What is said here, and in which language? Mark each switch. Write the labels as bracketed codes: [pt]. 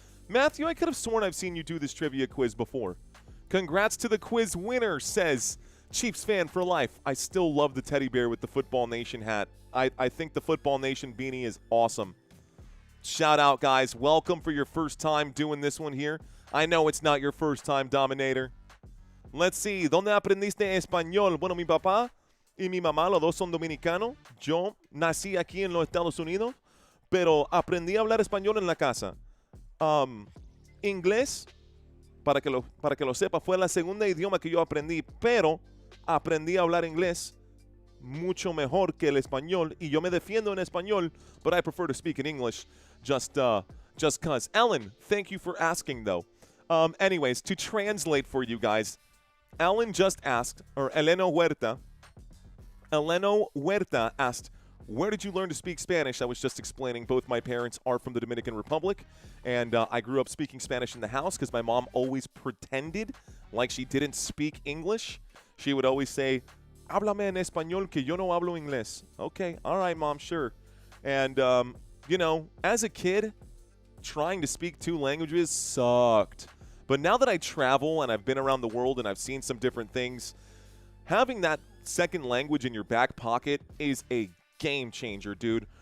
[en] Matthew, I could have sworn I've seen you do this trivia quiz before. Congrats to the quiz winner, says Chiefs fan for life. I still love the teddy bear with the Football Nation hat. I think the Football Nation beanie is awesome. Shout out, guys. Welcome for your first time doing this one here. I know it's not your first time, Dominator. Let's see. [es] ¿Dónde aprendiste español? Bueno, mi papá y mi mamá, los dos son dominicanos. Yo nací aquí en los Estados Unidos, pero aprendí a hablar español en la casa. Inglés, para que lo sepa, fue la segunda idioma que yo aprendí, pero aprendí a hablar inglés mucho mejor que el español, y yo me defiendo en español, [en] but I prefer to speak in English just cause. Ellen, thank you for asking, though. Anyways, to translate for you guys, Ellen just asked, or Eleno Huerta asked, Where did you learn to speak Spanish? I was just explaining both my parents are from the Dominican Republic, and I grew up speaking Spanish in the house because my mom always pretended like she didn't speak English. She would always say, [es] háblame en español que yo no hablo inglés. [en] Okay, all right, Mom, sure. And, you know, as a kid, trying to speak 2 languages sucked. But now that I travel and I've been around the world and I've seen some different things, having that second language in your back pocket is a game changer, dude.